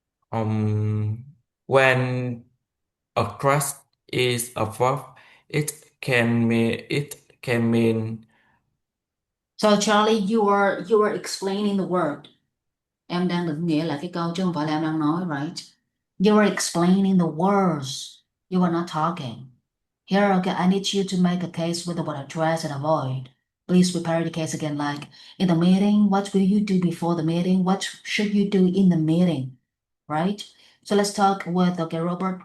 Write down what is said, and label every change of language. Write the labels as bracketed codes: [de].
[en] Um, when a crust is a verb, it can mean So Charlie, you were explaining the word. [vi] Em đang định nghĩa là cái câu chứ không phải là em đang nói, [en] right? You were explaining the words. You were not talking. Here, okay, I need you to make a case with the word address and avoid. Please prepare the case again, like in the meeting, what will you do before the meeting? What should you do in the meeting? Right? So let's talk with, okay, Robert.